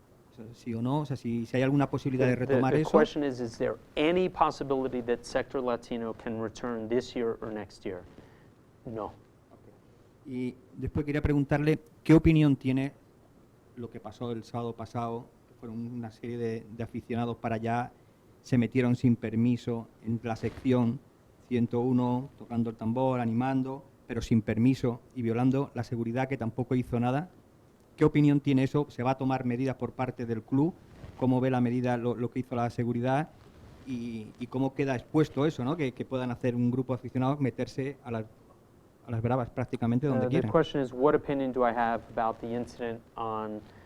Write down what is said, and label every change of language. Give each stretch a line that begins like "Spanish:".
Spanish: O sea, ¿sí o no? O sea, si hay alguna posibilidad de retomar
English: The
Spanish: eso.
English: question is there any possibility that sector Latino can return this year or next year? No.
Spanish: Y después quería preguntarle qué opinión tiene lo que pasó el sábado pasado. Fueron una serie de aficionados para allá, se metieron sin permiso en la sección 101, tocando el tambor, animando, pero sin permiso y violando la seguridad, que tampoco hizo nada. ¿Qué opinión tiene eso? ¿Se va a tomar medidas por parte del club? ¿Cómo ve la medida, lo que hizo la seguridad? Y cómo queda expuesto eso, ¿no? Que puedan hacer un grupo de aficionados meterse a las bravas prácticamente donde quieran.
English: The question is, what opinion do I have about the incident on